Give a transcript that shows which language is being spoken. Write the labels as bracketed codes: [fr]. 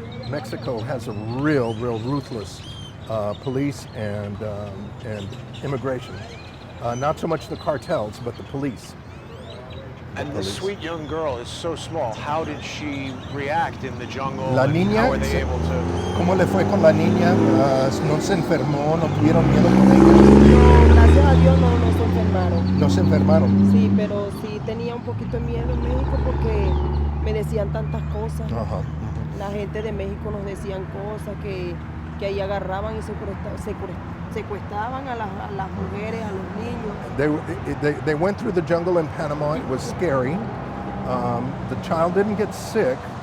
[en] Mexico has a real ruthless police and immigration. Not so much the cartels, but the police. And this sweet young girl is so small. How did she react in the jungle? [es] La [en] and [es] niña, [en] how were they able to? [es] ¿Cómo le fue con la niña? ¿No se enfermó? ¿No tuvieron miedo con ella? No, gracias a Dios no se enfermaron. No se enfermaron. Sí, pero sí tenía un poquito de miedo en México porque me decían tantas cosas. Ajá. La gente de México nos decían cosas que ahí agarraban y secuestraban a las mujeres, a los niños. [en] They went through the jungle in Panama. It was scary. The child didn't get sick.